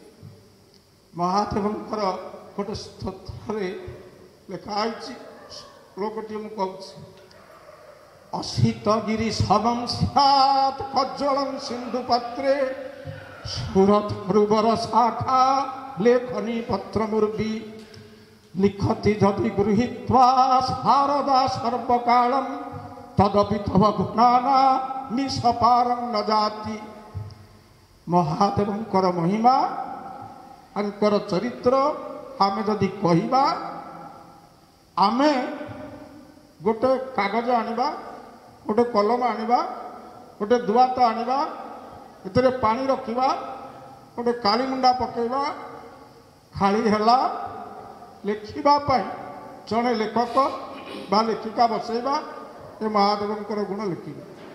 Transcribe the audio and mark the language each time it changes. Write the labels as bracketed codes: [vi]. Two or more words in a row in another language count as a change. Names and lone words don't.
[or] ମହାଦେବଙ୍କର ଗୋଟେ ସ୍ତୋତ୍ରରେ ଲେଖା ହେଇଛି, ଶ୍ଲୋକଟିଏ ମୁଁ କହୁଛି। [sa] ଅସିତଗିରି ସମଂ ସ୍ୟାତ୍ କଜ୍ଜଳଂ ସିନ୍ଧୁ ପାତ୍ରେ ସୁରତରୁବର ଶାଖା ଲେଖନୀ ପତ୍ରମୂର୍ବି লিখতি যদি গৃহীত্বা শারদা সর্বকালম তদপি তব গুণানা নিঃসপারং ন জাতি। [or] মহাদেবଙ୍କର ମହିମା, ତାଙ୍କର ଚରିତ୍ର ଆମେ ଯଦି କହିବା, ଆମେ ଗୋଟେ କାଗଜ ଆଣିବା, ଗୋଟେ କଲମ ଆଣିବା, ଗୋଟେ ଦୁଆତ ଆଣିବା, ଏଥିରେ ପାଣି ରଖିବା, ଗୋଟେ କାଳିମୁଣ୍ଡା ପକାଇବା, ଖାଳି ହେଲା ଲେଖିବା ପାଇଁ ଜଣେ ଲେଖକ ବା ଲେଖିକା ବସେଇବା, ଏ ମହାଦେବଙ୍କର ଗୁଣ ଲେଖିବେ।